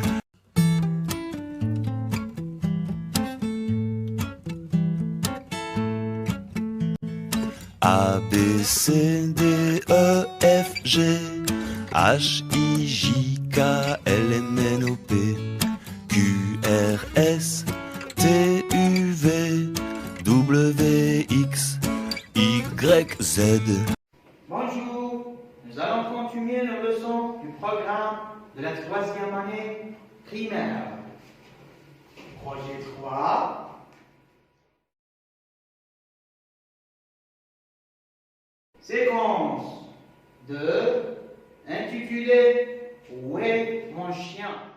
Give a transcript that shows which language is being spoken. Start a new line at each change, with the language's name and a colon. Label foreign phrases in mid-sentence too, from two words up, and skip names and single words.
French: A, B, C, D, E, F, G, H, I, J, K, L, M, N, O, P, Q, R, S, T, U, V, W, X, Y, Z. Bonjour, nous allons continuer nos leçons du programme de la 3e année primaire. Projet 3. Séquence 2, intitulée Où est mon chien?